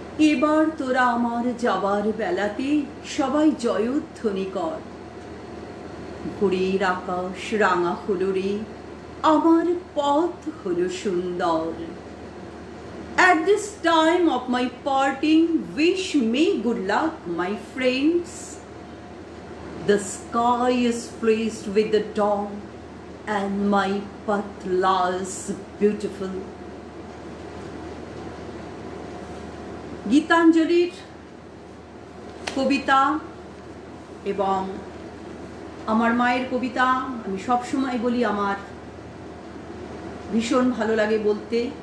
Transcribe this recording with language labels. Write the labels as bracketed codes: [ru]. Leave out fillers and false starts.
[bn] এবার তোরা আমার যাবার বেলাতে সবাই জয়ধ্বনি কর, ভোরের আকাশ রাঙা হলো রে, আমার পথ হলো সুন্দর। [en] At this time of my parting, wish me good luck, my friends. The sky is flecked with the dawn, and my path lies beautiful. [bn] গীতাঞ্জলির কবিতা এবং আমার মায়ের কবিতা আমি সবসময় বলি আমার ভীষণ ভালো লাগে বলতে।